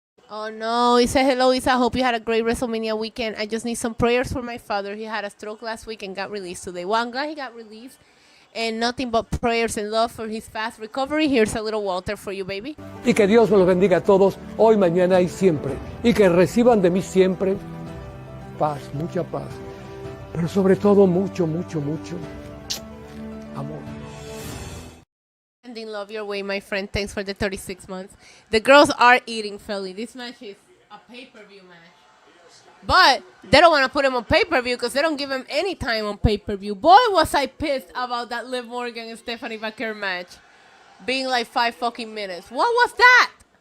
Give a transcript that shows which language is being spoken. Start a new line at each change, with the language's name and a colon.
English: Oh no, he said hello, Isa. I hope you had a great WrestleMania weekend. I just need some prayers for my father. He had a stroke last week and got released today. Well, I'm glad he got released. And nothing but prayers and love for his fast recovery. Here's a little Walter for you, baby.
Spanish: Y que Dios me los bendiga a todos, hoy, mañana y siempre. Y que reciban de mí siempre paz, mucha paz. Pero sobre todo mucho, mucho, mucho amor.
English: Sending love your way, my friend. Thanks for the 36 months. The girls are eating Philly. This match is a pay-per-view match. But they don't want to put him on pay-per-view because they don't give him any time on pay-per-view. Boy, was I pissed about that Liv Morgan and Stephanie Baker match being like 5 fucking minutes. What was that?